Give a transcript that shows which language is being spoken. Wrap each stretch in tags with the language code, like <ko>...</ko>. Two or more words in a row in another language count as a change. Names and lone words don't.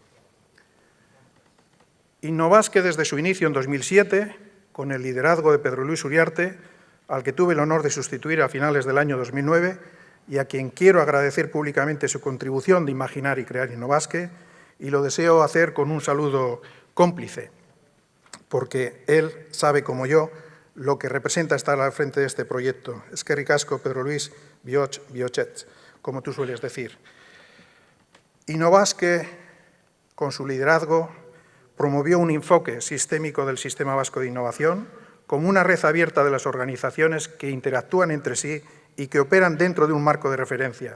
<es>Innovasque, desde su inicio en 2007, con el liderazgo de Pedro Luis Uriarte, al que tuve el honor de sustituir a finales del año 2009 y a quien quiero agradecer públicamente su contribución de imaginar y crear Innovasque, y lo deseo hacer con un saludo cómplice, porque él sabe, como yo, lo que representa estar al frente de este proyecto.</es> <eu>Eskerrik asko, Pedro Luis, bihotz, bihotzetz,</eu> <es>como tú sueles decir. Innovasque, con su liderazgo, promovió un enfoque sistémico del Sistema Vasco de Innovación como una red abierta de las organizaciones que interactúan entre sí y que operan dentro de un marco de referencia.</es>